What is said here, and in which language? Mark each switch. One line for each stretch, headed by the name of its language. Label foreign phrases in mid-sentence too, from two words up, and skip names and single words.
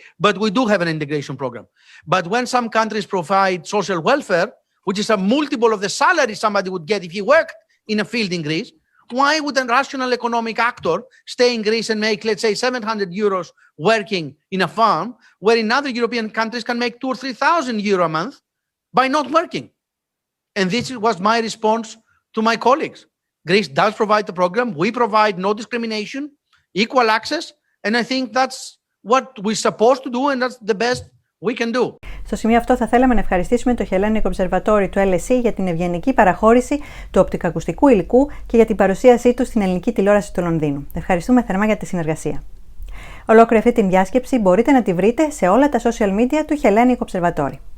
English: But we do have an integration program. But when some countries provide social welfare, which is a multiple of the salary somebody would get if he worked in a field in Greece, why would a rational economic actor stay in Greece and make, let's say, 700 euros working in a farm, where in other European countries can make 2,000 or 3,000 euro a month by not working? And this was my response to my colleagues. Greece does provide the program. We provide no discrimination, equal access, and I think that's what we're supposed to do, and that's the best we can do.
Greek: Στο σημείο αυτό θα θέλαμε να ευχαριστήσουμε το Hellenic Observatory του LSE για την ευγενική παραχώρηση του οπτικοακουστικού υλικού και για την παρουσίασή του στην ελληνική τηλεόραση του Λονδίνου. Ευχαριστούμε θερμά για τη συνεργασία. Ολόκληρη αυτή την διάσκεψη μπορείτε να τη βρείτε σε όλα τα
English: social media
Greek: του Hellenic Observatory.